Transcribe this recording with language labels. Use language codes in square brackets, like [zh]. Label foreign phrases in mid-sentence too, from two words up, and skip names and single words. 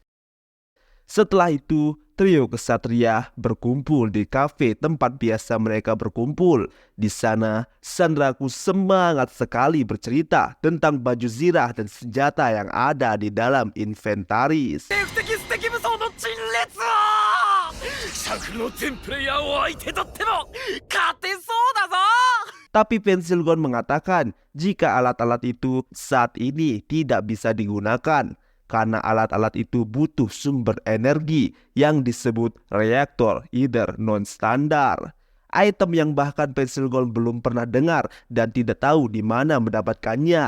[id] Setelah itu, trio kesatria berkumpul di kafe tempat biasa mereka berkumpul. Di sana, Sanraku semangat sekali bercerita tentang baju zirah dan senjata yang ada di dalam inventaris. [ja] シャクの全プレイヤーを相手取っても勝てそうだぞ。 [id] Tapi Pensilgon mengatakan jika alat-alat itu saat ini tidak bisa digunakan karena alat-alat itu butuh sumber energi yang disebut reaktor either non-standar. Item yang bahkan Pensilgon belum pernah dengar dan tidak tahu di mana mendapatkannya.